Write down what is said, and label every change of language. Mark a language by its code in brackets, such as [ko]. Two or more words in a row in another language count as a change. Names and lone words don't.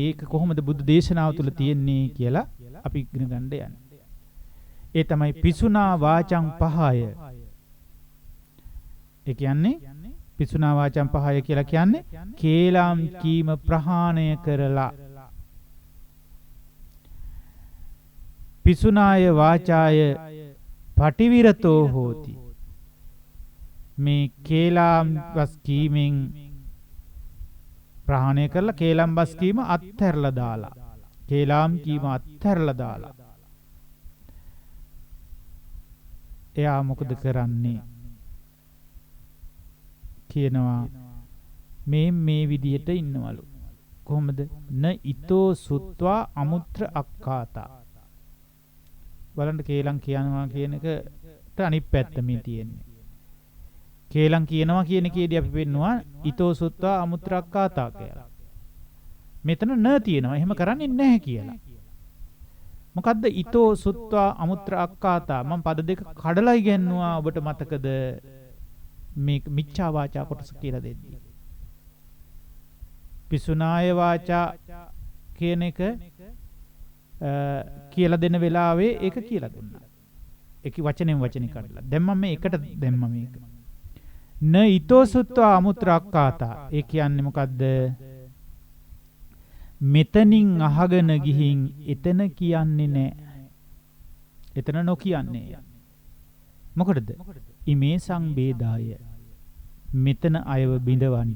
[si] ඒක කොහොමද බුදු දේශනාව තුළ තියෙන්නේ කියලා අපි ඉගෙන ගන්න යන්නේ. ඒ තමයි [pi] පිසුනා වාචං පහය. [si] ඒ කියන්නේ [pi] පිසුනා වාචං පහය [si] කියලා කියන්නේ කේලම් කීම ප්‍රහාණය කරලා [pi] පිසුනාය වාචාය පටිවිරතෝ හෝති. [si] මේ කේලම් බස් කීමෙන් ප්‍රහාණය කරලා කේලම් බස් කීම අත්හැරලා දාලා. කේලම් කීම අත්හැරලා දාලා. එයා මොකද කරන්නේ? කියනවා මේ විදිහට ඉන්නවලු. කොහොමද? [pi] න ඊතෝ සුත්වා අමුත්‍ර අක්ඛාතා. [si] බලන්න කේලම් කියනවා කියන එකට අනිත් පැත්ත මේ තියෙන්නේ. කේලම් කියනවා කියන එකේදී අපි පෙන්නවා [pi] ඊතෝ සුත්වා අමුත්‍ර අක්ඛාතා [si] කියලා. මෙතන න තියෙනවා. එහෙම කරන්නේ නැහැ කියලා. [pi] මොකද්ද ඊතෝ සුත්වා අමුත්‍ර අක්ඛාතා? [si] මම පද දෙක කඩලා ඉගෙනුවා. ඔබට මතකද මේ [pi] මිච්ඡා වාචා [si] කොටස කියලා දෙද්දී? [pi] පිසුනාය වාචා [si] කියන එක කියලා දෙන වෙලාවේ ඒක කියලා දුන්නා. ඒක වචනෙන් වචනේ කඩලා. දැන් මම මේකට දැම්ම මේක. [pi] න ඊතෝ සුත්වා අමුත්‍ර අක්ඛාතා. [si] ඒ කියන්නේ මොකද්ද? මෙතනින් අහගෙන ගිහින් එතන කියන්නේ නැහැ. එතන නොකියන්නේ. මොකටද? [pi] ඉමේ සංවේදාය. [si] මෙතන අයව බිඳවන්ට.